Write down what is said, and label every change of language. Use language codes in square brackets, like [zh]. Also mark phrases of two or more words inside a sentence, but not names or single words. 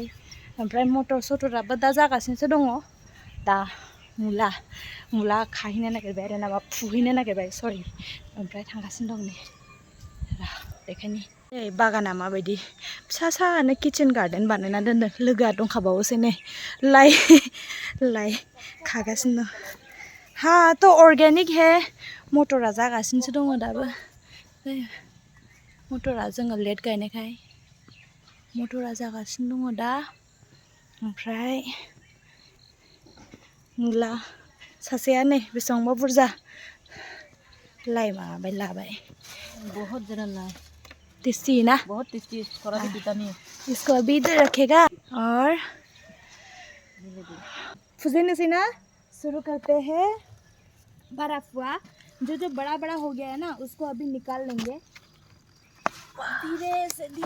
[brx] ओमफ्राय मटर सटराबो दा जागासिनोसो दङ दा मुला खाहैनो नागिरबाय आरो ना फुहैनो नागिरबाय सरि ओमफ्राय थांगासिनो दं नै बेखायनो बागाना माबायदि फिसा सानो [en] kitchen garden [brx] बानायना दोनदों लोगोआ दंखाबावोसो नै लाइ खागासिनो दं हा थ' अर्गेनिक हे मटरा जागासिनोसो दङ दाबो मटरा जोङो लेट गायनायखाय मटरा जागासिनो दङ दा ओमफ्राय मुला सासेया नै बेसेबांबा बुरजा लाइ माबाबाय लाबाय [hi] बहुत ज़रा लाए टेस्टी ना बहुत टेस्टी थोड़ा भी पीता नहीं इसको अभी इधर रखेगा और फुजेने से ना शुरू करते हैं बड़ा फुआ जो बड़ा बड़ा हो गया है ना उसको अभी निकाल लेंगे धीरे से